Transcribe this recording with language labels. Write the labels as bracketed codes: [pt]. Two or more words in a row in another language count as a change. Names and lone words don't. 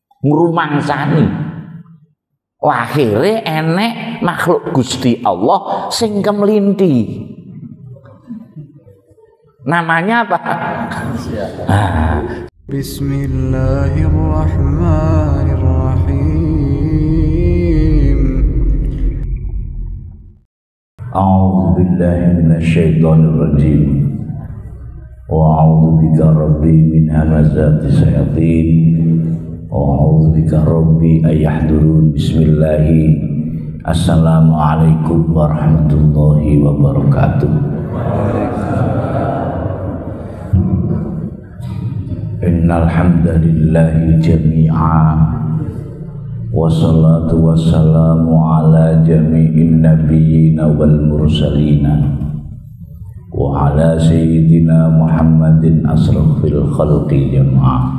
[jv] ngrumangsani. Akhire enek makhluk Gusti Allah sing kemlinti. [id] Namanya apa? [ar] بسم الله الرحمن الرحيم. أعوذ بالله من الشيطان الرجيم. وأعوذ بك رب من همزات الشياطين. وأعوذ بك رب أن يحضرون. بسم الله. السلام عليكم ورحمة الله وبركاته. إن الحمد لله جميعا والصلاة والسلام على جميع النبيين والمرسلين وعلى سيدنا محمد أشرف الخلق جمعا.